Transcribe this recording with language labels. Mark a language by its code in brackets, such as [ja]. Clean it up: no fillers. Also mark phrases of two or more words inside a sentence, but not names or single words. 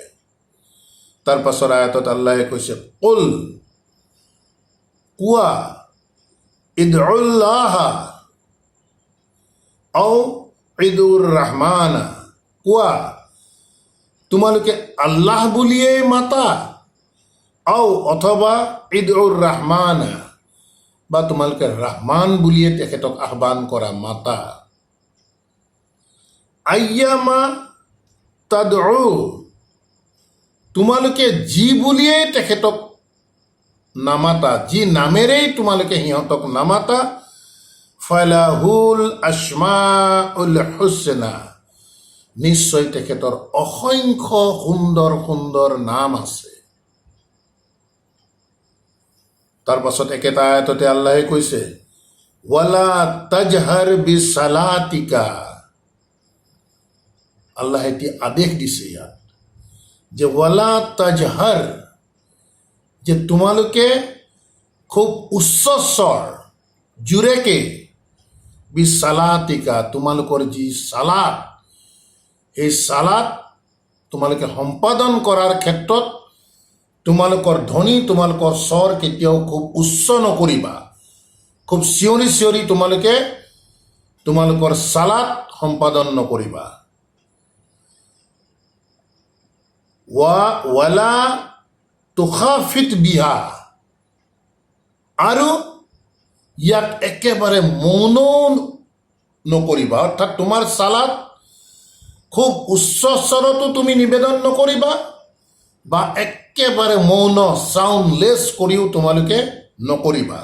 [as] তাৰ পাছৰ আয়াতত আল্লাহে কৈছে, কুল, কোৱা, [ar] ادعوا الله أو ادعوا الرحمن, [as] কোৱা তোমালোকে আল্লাহ বুলিয়েই মাতা, আও অথবা [ar] ادعوا الرحمن, [as] বা তোমালোকে ৰহমান বুলিয়ে তেখেতক আহ্বান কৰা, মাতা। [ar] أيا ما تدعوا, [as] তোমালোকে যি বুলিয়েই তেখেতক নামাতা, যি নামেৰেই তোমালোকে সিহঁতক নামাতা, [ar] فله الأسماء الحسنى, [as] নিশ্চয় তেখেতৰ অসংখ্য সুন্দৰ সুন্দৰ নাম আছে। তাৰ পাছত একেটা আয়াততে আল্লাহে কৈছে, [ar] ولا تجهر بصلاتك, [as] আল্লাহে এটি আদেশ দিছে ইয়াত যে [ar] ولا تجهر, [as] যে তোমালোকে খুব উচ্চ স্বৰ জোৰেকে, বিসালাতিকা, তোমালোকৰ যি সালাত, এই সালাত তোমালোকে সম্পাদন কৰাৰ ক্ষেত্ৰত তোমালোকৰ ধ্বনি, তোমালোকৰ স্বৰ কেতিয়াও খুব উচ্চ নকৰিবা, খুব চিঞৰি চিঞৰি তোমালোকে তোমালোকৰ সালাত সম্পাদন নকৰিবা। [ar] ولا تخافت بها, [as] আৰু ইয়াক একেবাৰে মৌন নকৰিবা, অৰ্থাৎ তোমাৰ সালাত খুব উচ্চ স্বৰতো তুমি নিবেদন নকৰিবা, বা একেবাৰে মৌন চাউণ্ডলেছ কৰিও তোমালোকে নকৰিবা।